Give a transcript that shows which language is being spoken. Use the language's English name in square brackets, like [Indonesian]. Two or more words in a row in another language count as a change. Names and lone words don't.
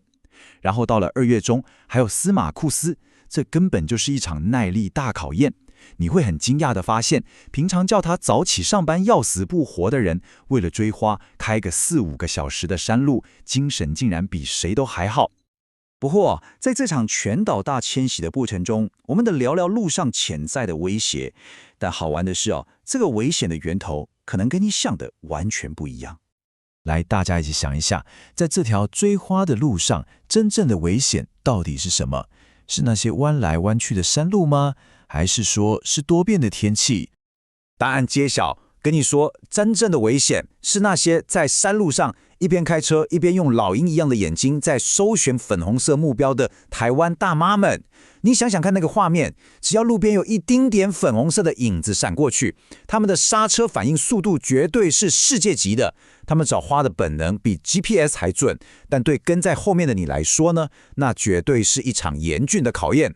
[Chinese] 然後到了2月中，還有司馬庫斯，這根本就是一場耐力大考驗。你會很驚訝地發現，平常叫他早起上班要死不活的人，為了追花開個4-5個小時的山路，精神竟然比誰都還好。不過，在這場全島大遷徙的過程中，我們得聊聊路上潛在的威脅。但好玩的是這個危險的源頭可能跟你想的完全不一樣。來，大家一起想一下，在這條追花的路上，真正的危險到底是什麼？是那些彎來彎去的山路嗎？還是說是多變的天氣？答案揭曉，跟你說，真正的危險是那些在山路上一邊開車一邊用老鷹一樣的眼睛在搜尋粉紅色目標的台灣大媽們。你想想看那個畫面，只要路邊有一丁點粉紅色的影子閃過去，他們的剎車反應速度絕對是世界級的。他們找花的本能比 GPS 還準，但對跟在後面的你來說呢，那絕對是一場嚴峻的考驗。